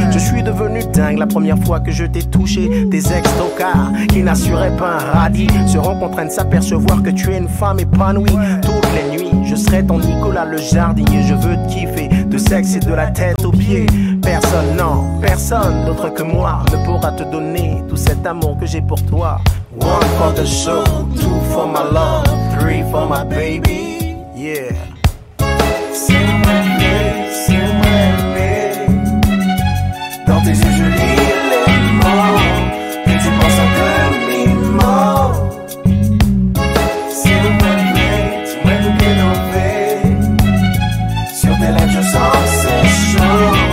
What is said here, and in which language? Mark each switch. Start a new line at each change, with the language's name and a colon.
French: Je suis devenu dingue la première fois que je t'ai touché. Tes ex-tocards qui n'assuraient pas un radis seront contraints de s'apercevoir que tu es une femme épanouie. Toutes les nuits, je serai ton Nicolas le jardinier. Je veux te kiffer, de sexe et de la tête aux pieds. Personne, non, personne d'autre que moi ne pourra te donner tout cet amour que j'ai pour toi.
English: One for the show, two for my love, three for my baby. Yeah.
French: Si vous m'aimez, dans tes yeux je lis les mots que tu penses à demi-mot. Si vous m'aimez, dis-moi tout pénétrer. Sur tes lèvres je sens que c'est chaud.